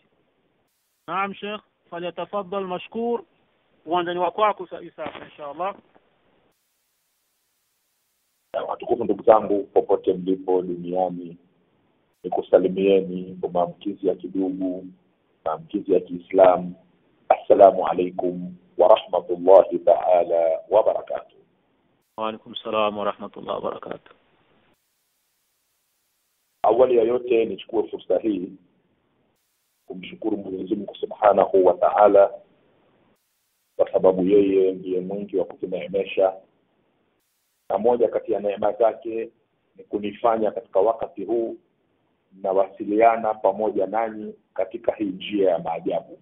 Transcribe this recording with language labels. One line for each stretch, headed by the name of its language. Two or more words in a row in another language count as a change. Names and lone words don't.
Swahili: Naam Sheikh,
Arabic: فليتفضل مشكور,
Swahili: uwanjani wako sasa inshallah. Watukufu ndugu zangu popote mlipo duniani, nikusalimieni kwa maamkizi ya kidugu, maamkizi ya Kiislamu.
Arabic: السلام عليكم ورحمة الله تعالى وبركاته. وعليكم السلام ورحمة الله وبركاته.
Swahili: Awali ya yote nichukue fursa hii kumshukuru Mwenyezi Mungu
Arabic: سبحانه وتعالى,
Swahili: kwa sababu yeye ndiye mwingi wa kutuneemesha, na moja kati ya neema zake ni kunifanya katika wakati huu na wasiliana pamoja nanyi katika hii njia ya maajabu.